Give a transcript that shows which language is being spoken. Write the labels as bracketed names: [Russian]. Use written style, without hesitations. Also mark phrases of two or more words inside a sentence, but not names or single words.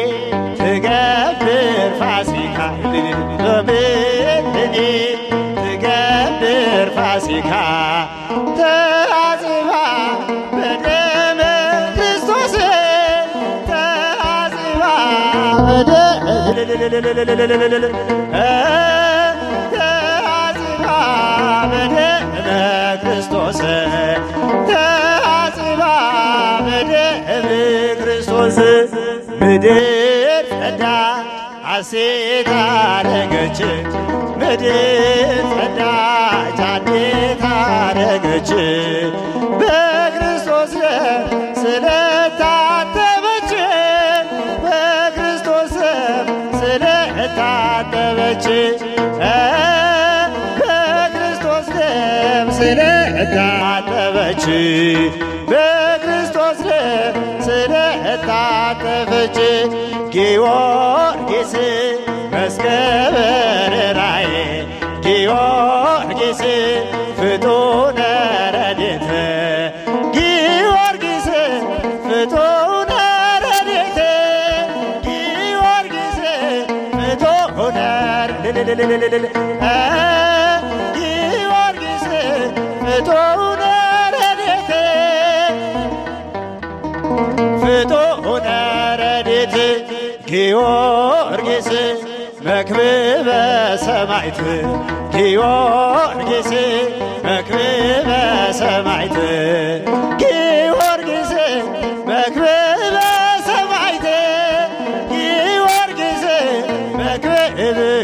[Geez] ትገብር ፋሲካ ወምድርኒ ትገብር ፋሲካ ተአጽባ በደመ ክርስቶስ ተአጽባ ተአጽባ በደመ ክርስቶስ ተአጽባ በደመ ክርስቶስ [Amharic] ምድር ጸዳ ሐሴት አረገች ምድር ጸዳች ሐሴት አረገች በክርስቶስ ስለታጠበች በክርስቶስ ስለታጠበች በክርስቶስ ስለታጠበች በክርስቶስ ስለታጠበች ጊዮርጊስ መዝገበ ርራዬ ጊዮርጊስ ፍጡነ ረድኤት ጊዮርጊስ ፍጡነ ረድኤት ጊዮርጊስ ፍጡነ ጊዮርጊስ ፍጡነ ረድኤት ፍጡነ ረድኤት ጊዮርጊስ መክብበ ሰማዕት ጊዮርጊስ መክብበ ሰማዕት ጊዮርጊስ መክብበ ሰማዕት ጊዮርጊስ መክብብ